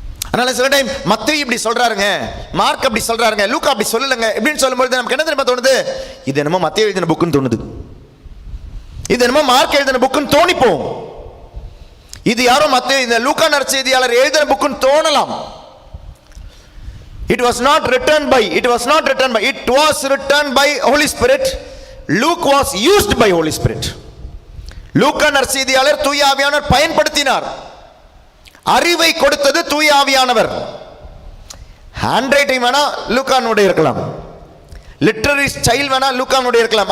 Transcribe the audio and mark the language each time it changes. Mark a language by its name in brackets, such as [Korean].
[Tamil] அதனால சில டைம் மத்தேயு இப்படி சொல்றாருங்க, மார்க் அப்படி சொல்றாருங்க, லூக்கா அப்படி சொல்லலங்க இப்படின்னு சொல்லும்போது நமக்கு என்ன தெரியுமா தோணுது? இது என்னமோ மத்தேயு எழுதின புக்குன்னு தோணுது, இது என்னமோ மார்க் எழுதின புக்குன்னு தோணிப்போம். இது யாரோ மத்தேயு இந்த லூக்கா நற்செய்தியாளர் எழுதின புக்குன்னு தோணலாம். [English] It was not written by, it was written by Holy Spirit. Luke was used by Holy Spirit. [Tamil] லூக்கா நற்செய்தியாளர் தூய ஆவியானவர் பயன்படுத்தினார். அறிவை கொடுத்தது தூய ஆவியானவர். ஹேண்ட் ரைட்டிங் வேணா லூக்கானுடைய இருக்கலாம், லிட்டரரி ஸ்டைல் வேணா லூக்கானுடைய இருக்கலாம்.